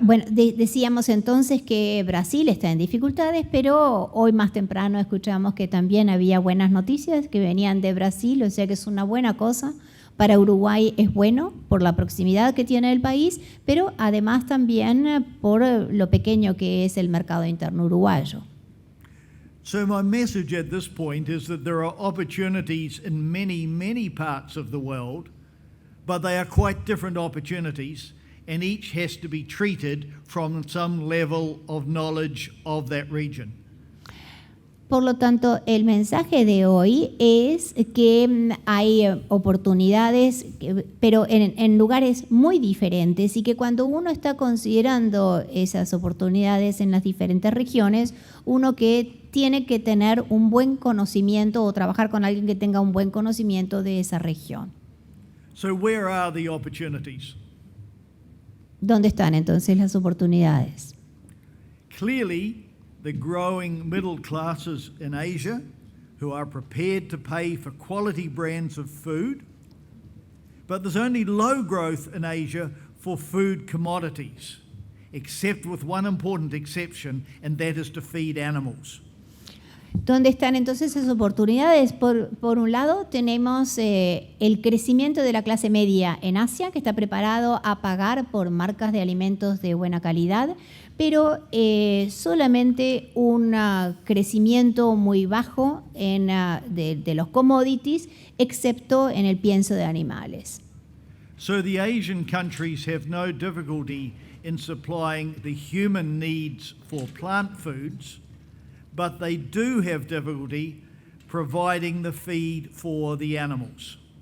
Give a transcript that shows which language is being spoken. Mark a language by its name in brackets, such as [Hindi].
[Spanish] Decíamos entonces que Brasil está en dificultades, pero hoy más temprano escuchamos que también había buenas noticias que venían de Brasil, o sea que es una buena cosa. Para Uruguay es bueno por la proximidad que tiene el país, pero además también por lo pequeño que es el mercado interno uruguayo. [English] So my message at this point is that there are opportunities in many, many parts of the world, but they are quite different opportunities, and each has to be treated from some level of knowledge of that region. [Spanish] Por lo tanto, el mensaje de hoy es que hay oportunidades, pero en lugares muy diferentes, y que cuando uno está considerando esas oportunidades en las diferentes regiones, uno que tiene que tener un buen conocimiento o trabajar con alguien que tenga un buen conocimiento de esa región. [English] So where are the opportunities? [Spanish] ¿Dónde están entonces las oportunidades? [English] Clearly, the growing middle classes in Asia who are prepared to pay for quality brands of food, but there's only low growth in Asia for food commodities, except with one important exception, and that is to feed animals. [Spanish] ¿Dónde están entonces esas oportunidades? Por un lado tenemos el crecimiento de la clase media en Asia, que está preparado a pagar por marcas de alimentos de buena calidad, pero solamente un crecimiento muy bajo de los commodities, excepto en el pienso de animales. [English] So the Asian countries have no difficulty in supplying the human needs for plant foods, but they do have difficulty providing the feed for the animals.